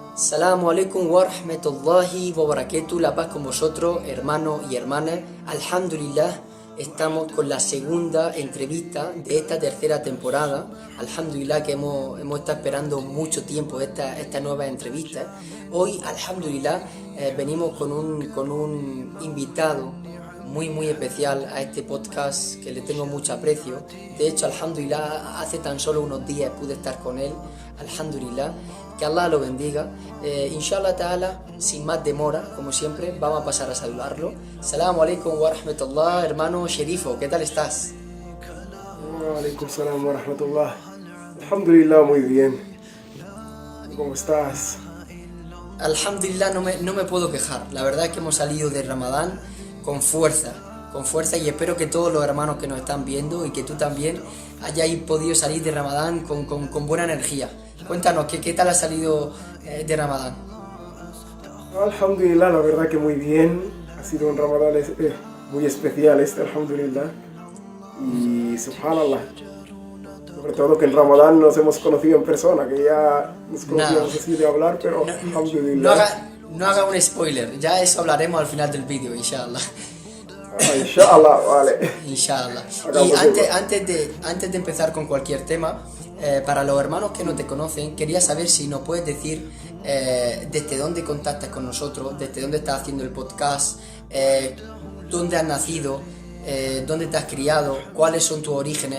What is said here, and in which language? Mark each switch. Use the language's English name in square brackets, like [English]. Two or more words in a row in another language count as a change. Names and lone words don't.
[Arabic] السلام عليكم ورحمة الله وبركاته, [Spanish] la paz con vosotros, hermanos y hermanas. Alhamdulillah, estamos con la segunda entrevista de esta tercera temporada. Alhamdulillah que hemos estado esperando mucho tiempo esta nueva entrevista. Hoy, alhamdulillah, venimos con un invitado muy especial a este podcast que le tengo mucho aprecio. De hecho, alhamdulillah, hace tan solo unos días pude estar con él. Alhamdulillah, que Allah lo bendiga. [Arabic] إن شاء الله تعالى, [Spanish] sin más demora, como siempre, vamos a pasar a saludarlo. [Arabic] السلام عليكم ورحمة الله, [Spanish] hermano Sherifo, ¿qué tal estás? [Arabic] وعليكم السلام ورحمة الله. [Spanish] Alhamdulillah, muy bien. ¿Cómo estás? Alhamdulillah, no me puedo quejar. La verdad es que hemos salido de Ramadán con fuerza, y espero que todos los hermanos que nos están viendo y que tú también hayáis podido salir de Ramadán con buena energía. Cuéntanos, ¿qué tal ha salido de Ramadán? Alhamdulillah, la verdad que muy bien. Ha sido un Ramadán muy especial alhamdulillah. Y subhanallah, sobre todo que en Ramadán nos hemos conocido en persona, que ya nos conocíamos así de hablar, pero alhamdulillah. No haga un spoiler, ya eso hablaremos al final del vídeo, inshallah. Inshallah, vale. Inshallah. Y antes de empezar con cualquier tema, para los hermanos que no te conocen, quería saber si nos puedes decir desde dónde contactas con nosotros, desde dónde estás haciendo el podcast, dónde has nacido, dónde te has criado, cuáles son tus orígenes.